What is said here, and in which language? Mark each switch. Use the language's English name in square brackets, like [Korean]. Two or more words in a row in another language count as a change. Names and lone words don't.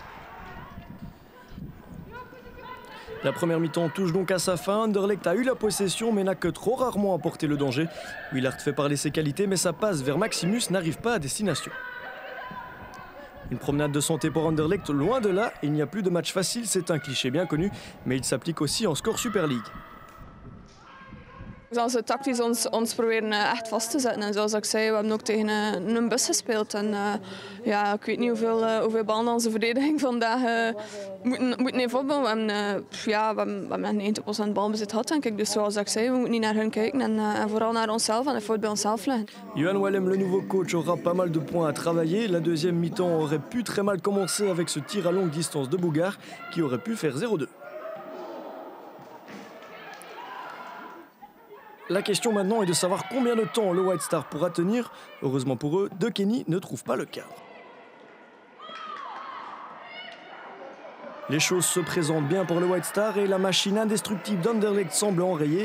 [French] La première mi-temps touche donc à sa fin. Anderlecht a eu la possession mais n'a que trop rarement apporté le danger. Willard fait parler ses qualités mais sa passe vers Maximus n'arrive pas à destination. Une promenade de santé pour Anderlecht, loin de là, il n'y a plus de match facile, c'est un cliché bien connu, mais il s'applique aussi en Score Super League. [Dutch] Zoals we tactisch ons proberen echt vast te zetten. En zoals ik zei, we hebben ook tegen een bus gespeeld. En ja, ik weet niet hoeveel ballen onze verdediging vandaag moeten heeft opbouwen. We hebben 90% balbezit gehad, denk ik. Dus zoals ik zei, we moeten niet naar hun kijken en vooral naar onszelf en de fout bij onszelf leggen. [French] Johan Wallem, le nouveau coach, aura pas mal de points à travailler. La deuxième mi-temps aurait pu très mal commencer avec ce tir à longue distance de Bougard qui aurait pu faire 0-2. La question maintenant est de savoir combien de temps le White Star pourra tenir. Heureusement pour eux, De Kenny ne trouve pas le cadre. Les choses se présentent bien pour le White Star et la machine indestructible d'Anderlecht semble enrayer.